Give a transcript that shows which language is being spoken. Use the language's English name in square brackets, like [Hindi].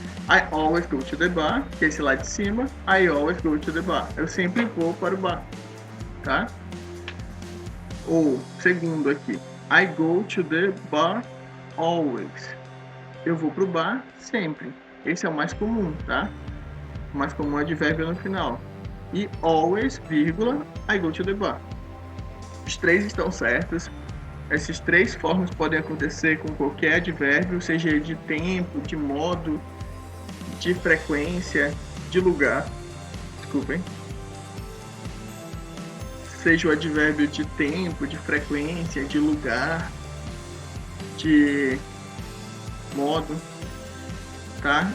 [English] I always go to the bar, [Portuguese] que é esse lá de cima. [English] I always go to the bar. [Portuguese] Eu sempre vou para o bar, tá? Ou segundo aqui, [English] I go to the bar always. [Portuguese] Eu vou pro bar sempre. Esse é o mais comum, tá? O mais comum é advérbio no final. [English] E always, vírgula, I go to the bar. [Portuguese] Os três estão certos. Essas três formas podem acontecer com qualquer advérbio, seja de tempo, de modo, de frequência, de lugar. Desculpem. Seja o advérbio de tempo, de frequência, de lugar, de modo, tá?